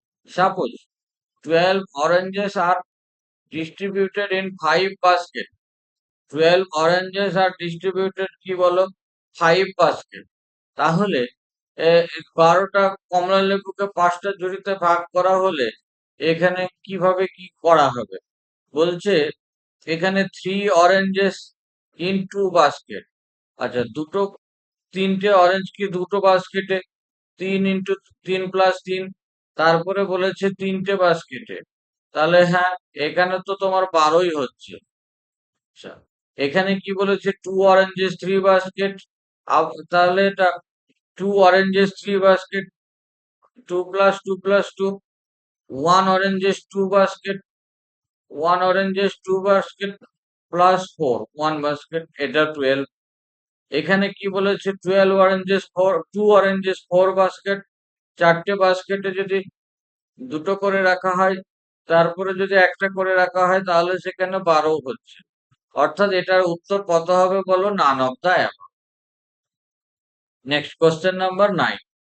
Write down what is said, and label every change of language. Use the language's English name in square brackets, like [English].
[English] Suppose 12 oranges are distributed in 5 baskets. 12 oranges are distributed [Bangla] কি বলো [English] 5 basket। [Bangla] তাহলে 12টা কমলা লেবুকে 5টা ঝুড়িতে ভাগ করা হলে এখানে কিভাবে কি করা হবে? বলছে এখানে [English] 3 oranges in 2 basket। [Bangla] আচ্ছা, তিনটে অরেঞ্জ কি দুটো বাস্কেটে, 3 × 3 + 3, তারপরে বলেছে তিনটে বাস্কেটে, তাহলে হ্যাঁ এখানে তো তোমার 12ই হচ্ছে। আচ্ছা, এখানে কি বলেছে [English] 2 oranges 3 basket, [Bangla] তাহলে এটা 2 oranges 3 basket, 2 + 2 + 2, [English] 1 oranges 2 basket, 1 oranges 2 basket plus 4 1 basket, [Bangla] এটা 12। এখানে কি বলেছে [English] 2 oranges 4 basket, [Bangla] চারটে বাস্কেটে যদি দুটো করে রাখা হয়, তারপরে যদি একটা করে রাখা হয়, তাহলে সেখানে 12 হচ্ছে। অর্থাৎ এটার উত্তর কত হবে বলো? [English] None of the above. [Bangla] Next question number 9।